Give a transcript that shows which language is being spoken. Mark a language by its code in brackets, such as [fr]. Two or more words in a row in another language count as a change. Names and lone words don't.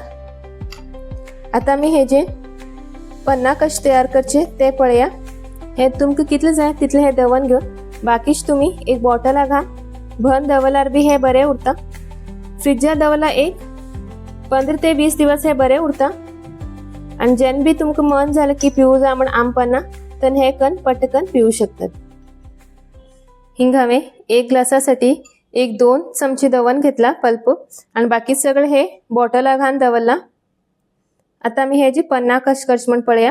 [kok] आता मी हे जे पन्ना कश तयार करचे ते पळया। हे तुमका कितले जाय तितले हे दवन घेऊन, बाकीच तुम्ही एक बॉटला घा, भन दवलार बी हे बरे उरता। फ्रिजर दवला एक 15 ते 20 दिवस हे बरे उरता। आणि जेन बी तुमका मन झालं की पिऊ जा म्हण आम पन्ना, तर हे कन पटकन पिऊ शकतात। हिंग हांवे 1 ग्लासासाठी 1-2 चमचे दवन घेतला पल्प, आणि बाकी सगळे हे बॉटला घान दवरला। आता मी हे जे पन्ना कश करच म्हण पळया।